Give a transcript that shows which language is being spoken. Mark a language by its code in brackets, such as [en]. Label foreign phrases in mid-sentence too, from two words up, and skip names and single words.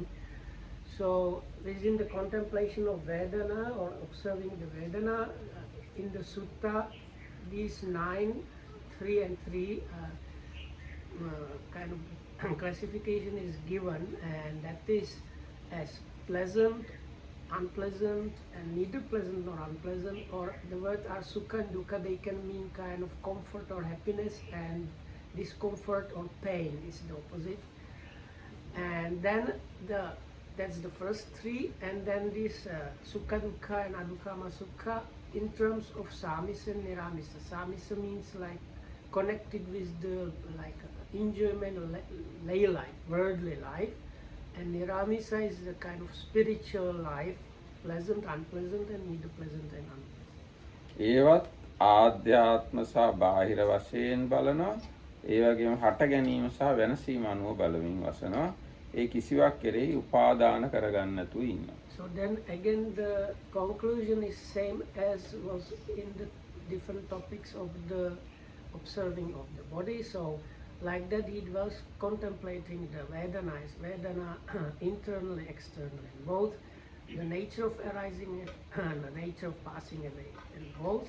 [en] So within the contemplation of Vedana or observing the Vedana in the sutta, these 9, 3 and 3 kind of classification is given, and that is as pleasant, unpleasant, and neither pleasant nor unpleasant, or the words are sukha and dukkha. They can mean kind of comfort or happiness, and discomfort or pain is the opposite. And then that's the first 3, and then this [pi] sukha dukkha [en] and [pi] adukkama sukha [en] in terms of samisa and niramisa. Samisa means like connected with the like enjoyment or lay life, worldly life, and niramisa is the kind of spiritual life, pleasant, unpleasant, and neither pleasant and unpleasant. [si] ඒවත් ආධ්‍යාත්ම සහ බාහිර වශයෙන් බලනවා. ඒ වගේම හට ගැනීම සහ වෙනසීම අනුව බලමින් වසනවා. ඒ කිසිවක් කෙරෙහි උපාදාන කරගන්න නැතුව ඉන්නවා. [en] So then again the conclusion is same as was in the different topics of the observing of the body. So like that he was contemplating the Vedana internally, externally, both the nature of arising and the nature of passing away, and both.